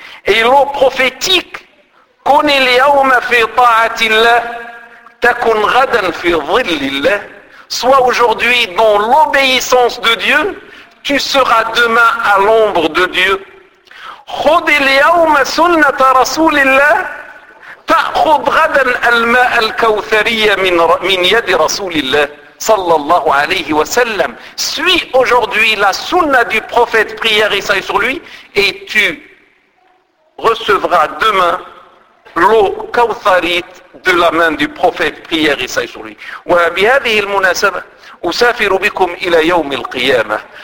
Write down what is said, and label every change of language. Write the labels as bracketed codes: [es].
[fr] Et l'eau prophétique, [ar] كن اليوم في طاعة الله تكن غدا في ظل الله. [fr] Sois aujourd'hui dans l'obéissance de Dieu, tu seras demain à l'ombre de Dieu. [ar] خذ اليوم سنة رسول الله تأخذ غدا الماء الكوثري من يد رسول الله صلى الله عليه وسلم. [fr] Suis aujourd'hui la sunna du prophète prière et salut sur lui et tu recevra demain l'eau kawtharite de la main du prophète, prière et salut sur lui. [ar] Wa bi hadhihi al-munasaba usafiru bikum ila yawm al-qiyamah.